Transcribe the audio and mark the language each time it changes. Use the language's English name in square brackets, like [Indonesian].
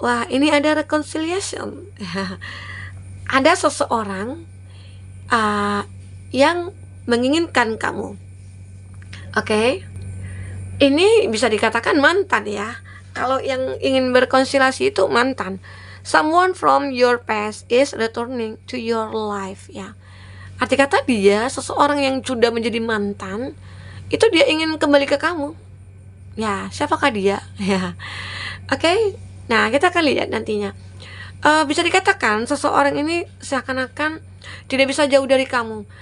[Indonesian] Wah, ini ada reconciliation. Ada seseorang yang menginginkan kamu. Oke. Ini bisa dikatakan mantan ya. Kalau yang ingin berkonsiliasi itu mantan. [English] Someone from your past is returning to your life ya. [Indonesian] Arti kata dia, seseorang yang sudah menjadi mantan, itu dia ingin kembali ke kamu. Ya, siapakah dia? Ya. Oke. Nah, kita akan lihat nantinya. Bisa dikatakan seseorang ini seakan-akan tidak bisa jauh dari kamu.